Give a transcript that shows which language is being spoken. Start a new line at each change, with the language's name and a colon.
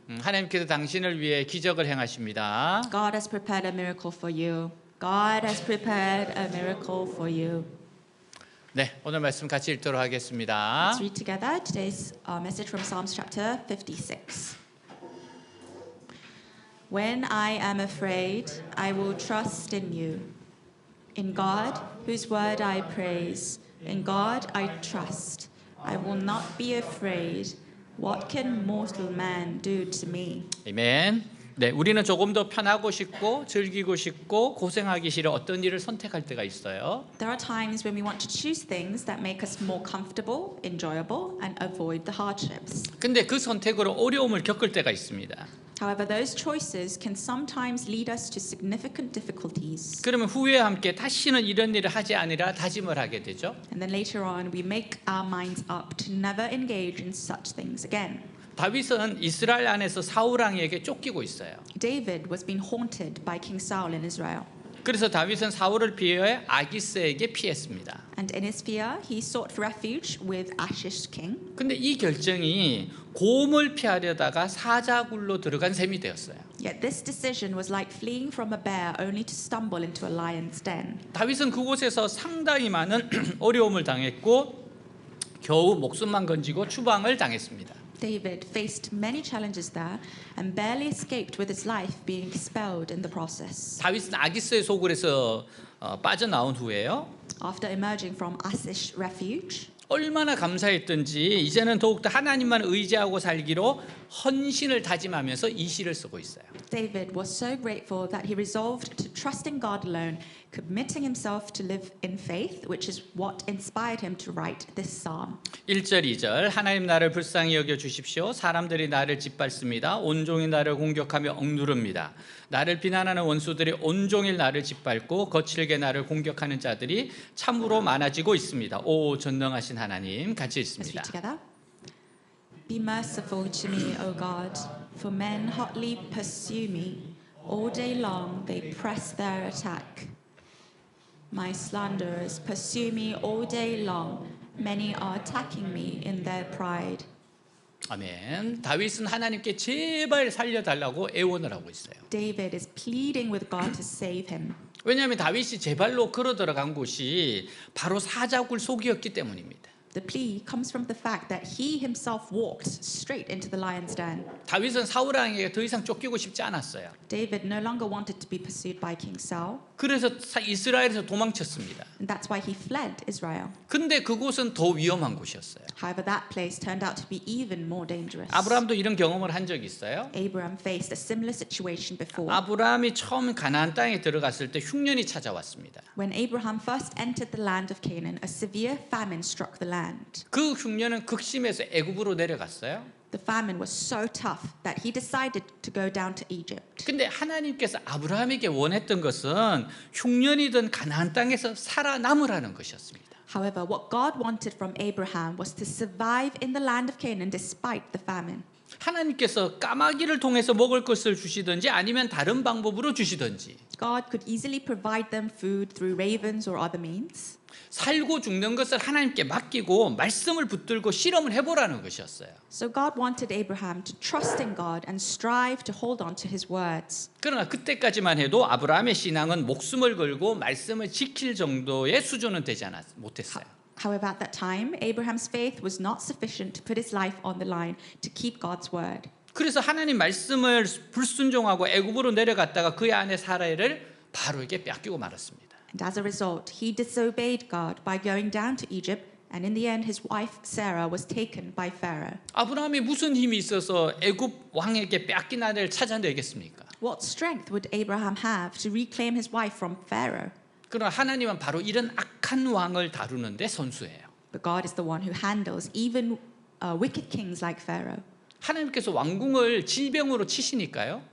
Korean: 하나님께서 당신을 위해 기적을 행하십니다.
English: God has prepared a miracle for you. God has prepared a miracle for you.
Korean: 네, 오늘 말씀 같이 읽도록 하겠습니다.
English: Let's read together today's message from Psalms chapter 56. When I am afraid, I will trust in you. In God, whose word I praise, in God I trust. I will not be afraid. What can mortal man do to me?
Korean: 아멘. 네, 우리는 조금 더 편하고 싶고 즐기고 싶고 고생하기 싫어 어떤 일을 선택할 때가 있어요.
English: There are times when we want to choose things that make us more comfortable, enjoyable, and avoid the hardships.
Korean: 근데 그 선택으로 어려움을 겪을 때가 있습니다.
English: However, those choices can sometimes lead us to significant difficulties.
Korean: 그러면 후에 함께 다시는 이런 일을 하지 않으라 다짐을 하게 되죠.
English: And then later on, we make our minds up to never engage in such things again.
Korean: 다윗은 이스라엘 안에서 사울 왕에게 쫓기고 있어요.
English: David was being haunted by King Saul in Israel.
Korean: 그래서 다윗은 사울을 피해 아기스에게 피했습니다.
English: And in his fear, he sought refuge with Achish king.
Korean: 근데 이 결정이 곰을 피하려다가 사자굴로 들어간 셈이 되었어요.
English: Yet this decision was like fleeing from a bear only to stumble into a lion's den.
Korean: 다윗은 그곳에서 상당히 많은 어려움을 당했고 겨우 목숨만 건지고 추방을 당했습니다.
English: David faced many challenges there and barely escaped with his life being expelled in the process.
Korean: 다윗은 아기스의 소굴에서 빠져나온 후에요.
English: After emerging from Achish refuge,
Korean: 얼마나 감사했던지 이제는 더욱더 하나님만 의지하고 살기로 헌신을 다짐하면서 이 시를 쓰고 있어요.
English: David was so grateful that he resolved to trust in God alone, committing himself to live in faith, which is what inspired him to write this psalm.
Korean: 1절 2절 하나님 나를 불쌍히 여겨 주십시오. 사람들이 나를 짓밟습니다. 온종일 나를 공격하며 억누릅니다. 나를 비난하는 원수들이 온종일 나를 짓밟고 거칠게 나를 공격하는 자들이 참으로 많아지고 있습니다. 오 전능하신 하나님 같이
English: Let's
Korean: 읽습니다.
English: read together. Be merciful to me, O God, for men hotly pursue me. All day long they press their attack. My slanderers pursue me all day long. Many are attacking me in their pride.
Korean: 아멘. 다윗은 하나님께 제발 살려달라고 애원을 하고 있어요.
English: David is pleading with God to save him.
Korean: 왜냐하면 다윗이 제발로 걸어 들어간 곳이 바로 사자굴 속이었기 때문입니다.
English: The plea comes from the fact that he himself walked straight into the lion's den.
Korean: 다윗은 사울 왕에게 더 이상 쫓기고 싶지 않았어요.
English: David no longer wanted to be pursued by King Saul,
Korean: 그래서 이스라엘에서 도망쳤습니다.
English: and that's why he fled Israel.
Korean: 근데 그곳은 더 위험한 곳이었어요.
English: However, that place turned out to be even more dangerous.
Korean: 아브라함도 이런 경험을 한 적이 있어요.
English: Abraham faced a similar situation before.
Korean: 아브라함이 처음 가나안 땅에 들어갔을 때 흉년이 찾아왔습니다.
English: When Abraham first entered the land of Canaan, a severe famine struck the land.
Korean: 그 흉년은 극심해서 애굽으로 내려갔어요.
English: The famine was so tough that he decided to go down to Egypt.
Korean: 근데 하나님께서 아브라함에게 원했던 것은 흉년이든 가나안 땅에서 살아남으라는 것이었습니다.
English: However, what God wanted from Abraham was to survive in the land of Canaan despite the famine.
Korean: 하나님께서 까마귀를 통해서 먹을 것을 주시든지 아니면 다른 방법으로 주시든지
English: God could easily provide them food through ravens or other means.
Korean: 살고 죽는 것을 하나님께 맡기고 말씀을 붙들고 실험을 해보라는 것이었어요.
English: So God wanted Abraham to trust in God and strive to hold on to his words.
Korean: 그러나 그때까지만 해도 아브라함의 신앙은 목숨을 걸고 말씀을 지킬 정도의 수준은 되지 못했어요.
English: However, at that time, Abraham's faith was not sufficient to put his life on the line to keep God's word.
Korean: 그래서 하나님 말씀을 불순종하고 애굽으로 내려갔다가 그의 아내 사라를 바로에게 뺏기고 말았습니다.
English: And as a result, he disobeyed God by going down to Egypt, and in the end, his wife Sarah was taken by Pharaoh.
Korean: 아브라함이 무슨 힘이 있어서 애굽 왕에게 뺏긴 아내를 찾아내겠습니까?
English: What strength would Abraham have to reclaim his wife from Pharaoh?
Korean: 그러나 하나님은 바로 이런 악한 왕을 다루는데 선수예요.
English: But God is the one who handles even wicked kings like Pharaoh.
Korean: 하나님께서 왕궁을 질병으로 치시니까요.